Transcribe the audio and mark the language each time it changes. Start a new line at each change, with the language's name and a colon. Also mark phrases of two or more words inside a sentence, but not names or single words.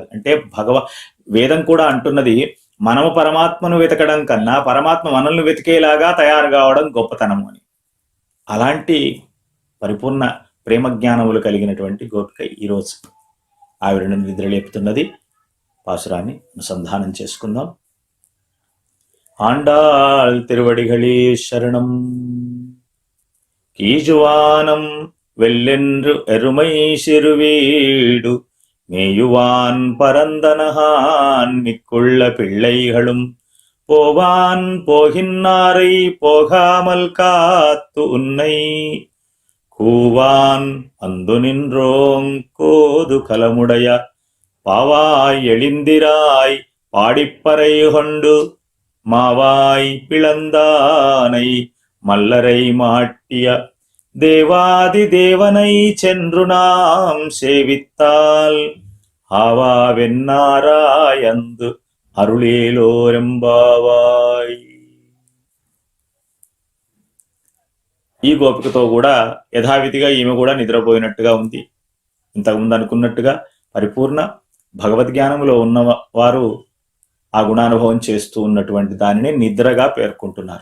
Telugu: అంటే వేదం కూడా అంటున్నది, మనము పరమాత్మను వెతకడం కన్నా పరమాత్మ మనల్ని వెతికేలాగా తయారు కావడం గొప్పతనము అని. అలాంటి పరిపూర్ణ ప్రేమ జ్ఞానములు కలిగినటువంటి గోపిక ఈరోజు ఆవిడను నిద్రలేపుతున్నది. పాసురాన్ని అనుసంధానం చేసుకుందాం.
Tamil: ஆண்டாள் திருவடிகளே சரணம். கீஜுவானம் வெள்ளென்று எருமை சிறுவீடு மேயுவான் பரந்தனகான் மிக்குள்ள பிள்ளைகளும் போவான் போகின்னாரை போகாமல் காத்து உன்னை கூவான் வந்து நின்றோங் கோது கலமுடைய பாவாய் எழுந்திராய் பாடிப்பறை கொண்டு மாவாய் பிளந்தானை மல்லரை மாட்டிய தேவாதி தேவனை சென்று நாம் சேவித்தால் ஆவா வென்னாராயந்து అరుళేలోరెంబావాయ్.
Telugu: ఈ గోపికతో కూడా యథావిధిగా ఈమె కూడా నిద్రపోయినట్టుగా ఉంది. ఇంతకుముందు అనుకున్నట్టుగా పరిపూర్ణ భగవద్జ్ఞానంలో ఉన్నవారు ఆ గుణానుభవం చేస్తూ ఉన్నటువంటి దానిని నిద్రగా పేర్కొంటున్నారు.